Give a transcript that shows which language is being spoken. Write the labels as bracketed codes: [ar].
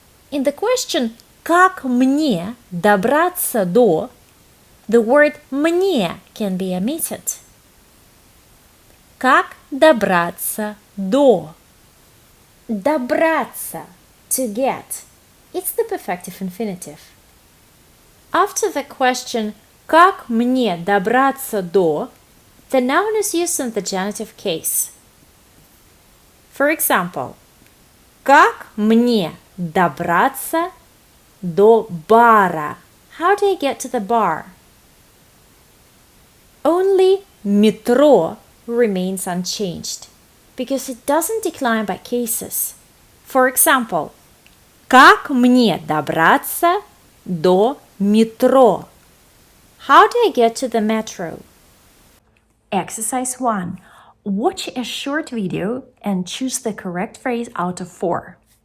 [en] In the question [ru] «Как мне добраться до?» [en] the word «мне» can be omitted. [ru] Как добраться до? [en] Добраться, to get. It's the perfective infinitive. After the question [ru] «Как мне добраться до?» [en] the noun is used in the genitive case. For example, [ru] как мне добраться до бара? [en] How do I get to the bar? Only метро remains unchanged because it doesn't decline by cases. For example, [ru] как мне добраться до метро? [en] How do I get to the metro? Exercise 1. Watch a short video and choose the correct phrase out of 4.